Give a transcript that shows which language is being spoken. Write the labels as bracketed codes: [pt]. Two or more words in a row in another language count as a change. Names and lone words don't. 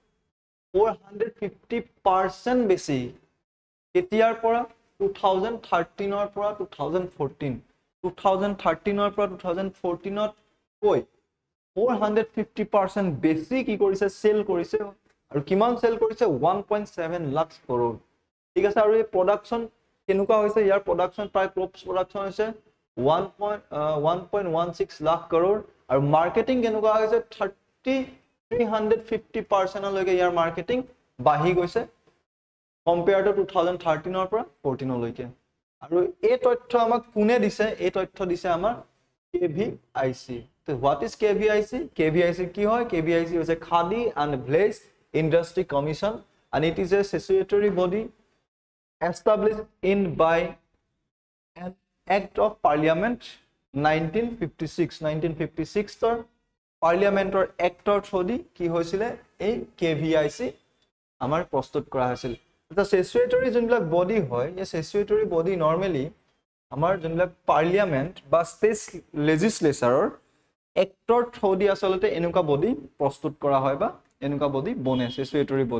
[as] 450% বেছি কেতিয়াৰ পৰা 2013 ৰ পৰা 2014, 2013 ৰ পৰা 2014 ত কৈ 450% বেছি কি কৰিছে সেল কৰিছে আৰু কিমান সেল কৰিছে 1.7 লাখ crore। ঠিক আছে, আৰু এই প্ৰডাকশন কেনেকুৱা হৈছে, ইয়াৰ প্ৰডাকশন প্ৰায় [en] crops production [as] হৈছে 1.16 লাখ crore আৰু মাৰ্কেটিং কেনেকুৱা হৈছে 350% লৈকে ইয়াৰ মাৰ্কেটিং বাঢ়ি গৈছে [en] compared to [as] 2013 ৰ পৰা 14 লৈকে। আৰু এই তথ্য আমাক কোনে দিছে, এই তথ্য দিছে আমাৰ KVIC। তো [en] what is KVIC? [as] KVIC কি হয়? KVIC হৈছে [en] Khadi and Blaze Industry Commission and it is a statutory body established in by an Act of Parliament 1956 [as] ৰ পাৰ্লিয়ামেন্টৰ এক্টৰ থ্ৰুদি কি হৈছিলে এই KVIC আমাৰ প্ৰস্তুত কৰা হৈছিল। এটা statutory যোনবিলাক বডি হয়, এই [en] statutory body [as] নৰমালি আমাৰ যোনবিলাক পাৰ্লিয়ামেন্ট বা [en] state legislature act through [as] আসলতে এনেকুৱা বডি প্ৰস্তুত কৰা হয় বা এনেকুৱা বডি বনে, [en] statutory body.